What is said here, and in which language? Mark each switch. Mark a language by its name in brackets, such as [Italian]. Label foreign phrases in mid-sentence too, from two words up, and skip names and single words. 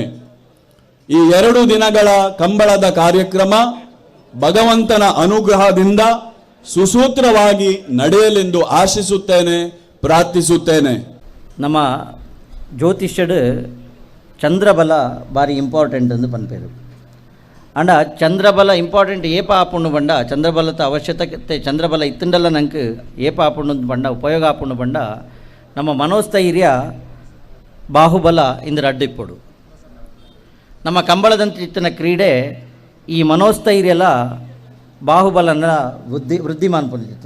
[Kannada] ಈ 2 ದಿನಗಳ ಕಂಬಳದ ಕಾರ್ಯಕ್ರಮ ಭಗವಂತನ ಅನುಗ್ರಹದಿಂದ ಸುಸೂತ್ರವಾಗಿ ನಡೆಯಲೆಂದು ಆಶಿಸುತ್ತೇನೆ, ಪ್ರಾರ್ಥಿಸುತ್ತೇನೆ. [Tulu] ನಮ್ಮ ಜ್ಯೋತಿಷ್ಯಡು ಚಂದ್ರಬಲ ಬಾರಿ ಇಂಪಾರ್ಟೆಂಟ್ ಎಂದು ಪನ್ಪೇರು. ಅಂಡ ಚಂದ್ರಬಲ ಇಂಪಾರ್ಟೆಂಟ್ ಏಪ ಆಪುಂಡು ಬಂಡ ಚಂದ್ರಬಲದ ಅವಶ್ಯಕತೆ ಚಂದ್ರಬಲ ಇತ್ತಂಡಲ್ಲ ನಂಗೆ ಏಪ ಆಪುಂಡು ಬಂಡ ಉಪಯೋಗ ಆಪುಂಡು ಬಂಡ ನಮ್ಮ ಮನೋಸ್ಥೈರ್ಯ ಬಾಹುಬಲ ಇಂದ್ರ ಅಡ್ಡಿಪ್ಪಡು. ನಮ್ಮ ಕಂಬಳದಂತ ಇತ್ತಿನ ಕ್ರೀಡೆ ಈ ಮನೋಸ್ಥೈರ್ಯಲ ಬಾಹುಬಲನ ವೃದ್ಧಿ ಮಾನ್ಪೊಂದಿತ್ತು.